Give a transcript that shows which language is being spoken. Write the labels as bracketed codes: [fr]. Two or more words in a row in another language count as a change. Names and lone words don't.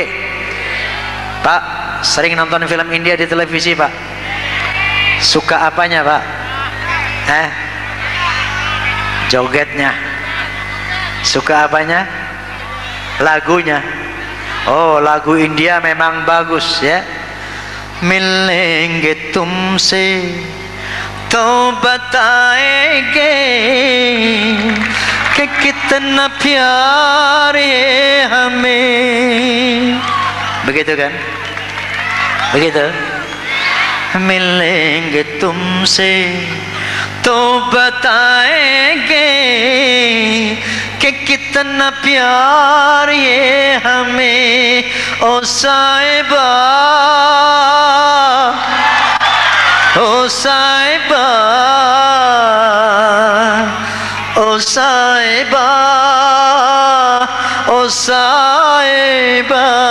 [id] Pak, sering nonton film India di televisi, Pak? Suka apanya, Pak? Jogetnya. Suka apanya? Lagunya. Oh, lagu India memang bagus ya. [hi] मिलेंगे तुमसे तो बताएंगे कि कितना प्यार है हमें, [id] begitu kan? Begitu. [hi] मिलेंगे तुमसे तो बताएंगे कि कितना प्यार ये हमें ओ साहिबा, ओ साहिबा, ओ साहिबा, ओ साहिबा.